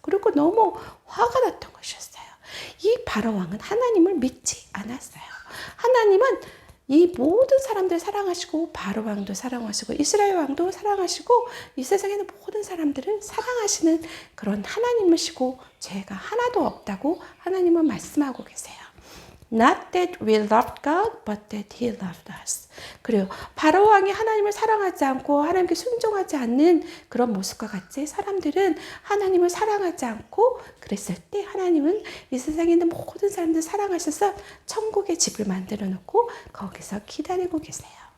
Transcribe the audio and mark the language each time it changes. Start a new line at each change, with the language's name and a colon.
Korean: 그리고 너무 화가 났던 것이었어요. 이 바로 왕은 하나님을 믿지 않았어요. 하나님은 이 모든 사람들 사랑하시고 바로 왕도 사랑하시고 이스라엘 왕도 사랑하시고 이 세상에는 모든 사람들을 사랑하시는 그런 하나님이시고 죄가 하나도 없다고 하나님은 말씀하고 계세요.
English: Not that we loved God, but that He loved us.
Korean: 그래요. 바로 왕이 하나님을 사랑하지 않고 하나님께 순종하지 않는 그런 모습과 같이 사람들은 하나님을 사랑하지 않고 그랬을 때 하나님은 이 세상에 있는 모든 사람들 사랑하셔서 천국의 집을 만들어 놓고 거기서 기다리고 계세요.